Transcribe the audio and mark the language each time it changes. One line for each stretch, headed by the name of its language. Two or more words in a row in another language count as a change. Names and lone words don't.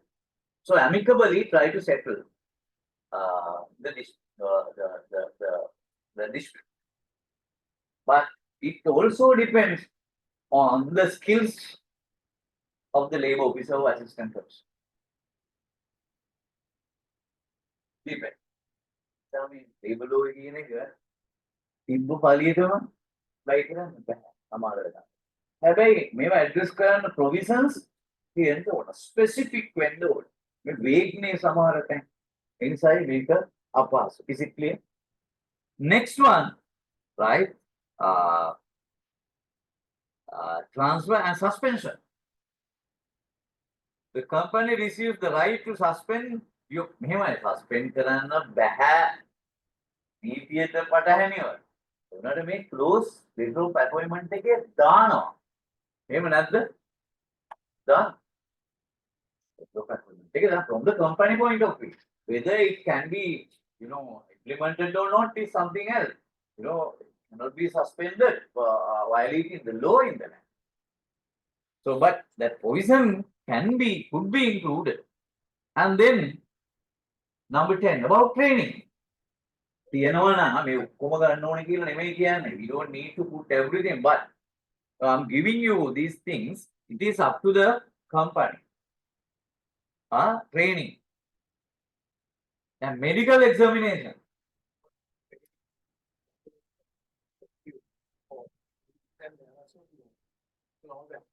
English: So amicably try to settle the dispute. But it also depends on the skills of the labor officer or assistant professor. Depends.
Sinhala: නිසා මේ label ඔය කියන එක තිබ්බ පළියටම apply කරන්න බෑ සමහර වෙලාවට. හැබැයි මේවා address කරන්න provisions තියෙන්න ඕන. specific වෙන්න ඕන. මේ vague සමහර තැන්. ඒ නිසායි මේක අපහසු.
English: Is it clear? Next one, right? Transfer and suspension. The company receives the right to suspend you.
Sinhala: මෙහෙමයි suspend කරන්න බෑ. නීතියට පටහැනිව. උනට මේ
English: close letter of appointment
Sinhala: එකේ දානවා. එහෙම නැද්ද? දාන්න.
English: letter of appointment
Sinhala: එකේ දාන්න
English: from the company point of view. Whether it can be, implemented or not is something else. It cannot be suspended for violating the law in the land. So, but that provision could be included. And then, number 10, about training.
Sinhala: තියෙනවා නම් මේ ඔක්කොම ගන්න ඕනේ කියලා නෙමෙයි කියන්නේ.
English: We don't need to put everything, but I'm giving you these things. It is up to the company. Training. And medical examination. And there are some drawbacks.